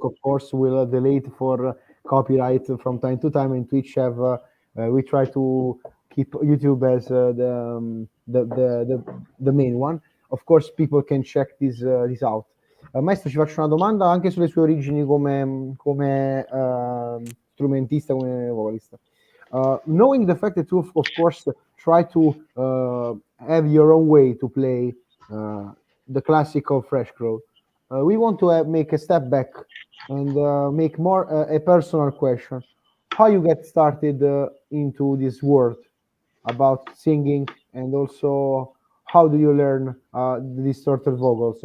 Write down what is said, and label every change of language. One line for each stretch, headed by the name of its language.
English: Of course, will delete for copyright from time to time, and Twitch have. We try to keep YouTube as the main one. Of course, people can check this out.
Italian: Maestro, ci faccio una domanda anche sulle sue origini come strumentista, come vocalista.
English: Knowing the fact that you, of course, try to have your own way to play the classic of Fleshcrawl, we want to make a step back and make more a personal question. How you get started into this world about singing, and also how do you learn the distorted vocals?